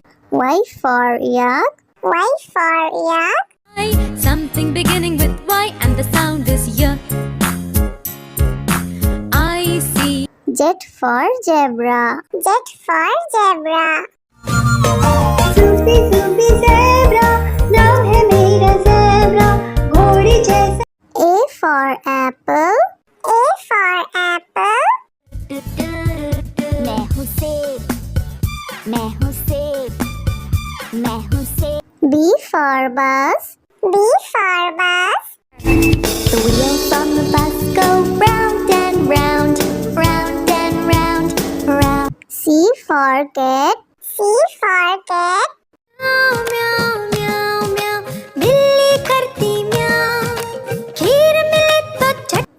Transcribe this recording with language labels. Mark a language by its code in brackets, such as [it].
[en] Y for yak. Y for yak. something beginning with Y and the sound is Y I see Z for zebra. Z for zebra. [hi] Sufi Sufi zebra नाम है मेरा zebra घोड़े जैसा [en] A for apple. A for apple. [hi] मैं हूँ सेब मैं हूँ सेब मैं हूँ सेब [en] B for bus. B for bus. The wheels on the bus go round and round round and round round C for cat. C for cat. [hi] म्याऊ म्याऊ म्याऊ म्याऊ बिल्ली करती म्याऊ खीर मिले तो चट